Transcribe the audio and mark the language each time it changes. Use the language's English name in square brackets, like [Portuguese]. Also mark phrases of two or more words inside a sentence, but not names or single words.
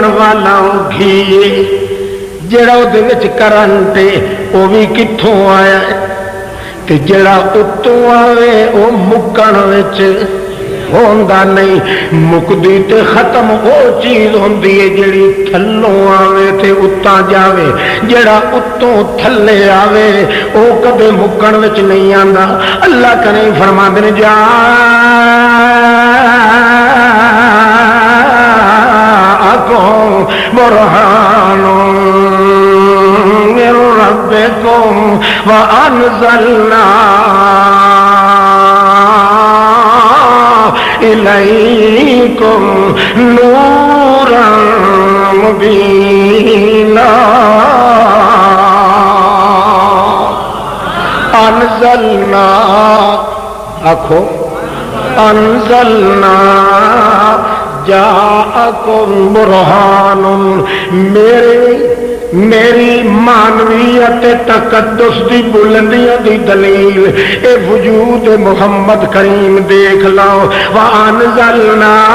[Punjabi] والا گھی جڑا دے وچ کرنٹ او بھی کتھوں آیا تے جڑا اتوں آوے او مکن وچ ہوندا نہیں مکدی تے ختم او چیز ہوندی ہے جڑی تھلوں آوے تے اتاں جاوے جڑا اتوں تھلے آوے او کبھی مکن وچ نہیں آندا اللہ کریم فرماندے نے جا [Arabic] برہان من ربکم وانزلنا الیکم نورا مبینا [Punjabi] انزلنا آکھو انزلنا [Arabic] جاءکم برہان [Punjabi] میری مانویت تقدس دی بلندیاں دی دلیل اے وجود محمد کریم دیکھ لو وانزلنا